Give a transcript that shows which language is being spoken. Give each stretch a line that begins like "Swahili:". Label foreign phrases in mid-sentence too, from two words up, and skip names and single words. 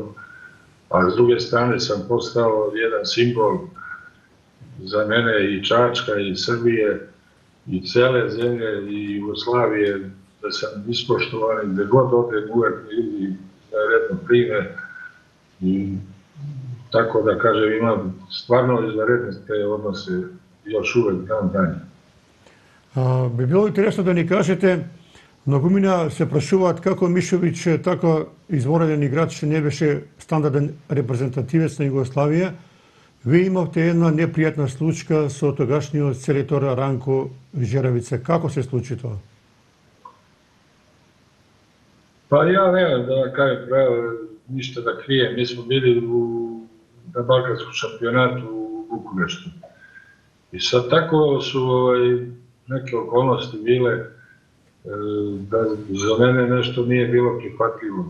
Serbian: A s druge strane sam postao jedan simbol za mene i Čačka i Srbije i cele zemlje i Jugoslavije, da sam ispoštovan i gde god odem uvek ljudi izvanredno prime. I tako da kažem, imam stvarno izvanredne te odnose još uvek dan danje.
Macedonian: Би било интересно да ни кажете, многумина се прашуваат како Мишовиќ, така извореден играч, не беше стандарден репрезентативец на Југославија. Вие имавте една непријатна случка со тогашниот селектор Ранко Жеравица. Како се случи тоа?
Serbian: Pa ja nemam da kažem pravo ništa da krijem. Mi smo bili na Balkanskom šampionatu u Bukureštu. I sad tako su neke okolnosti bile da za mene nešto nije bilo prihvatljivo.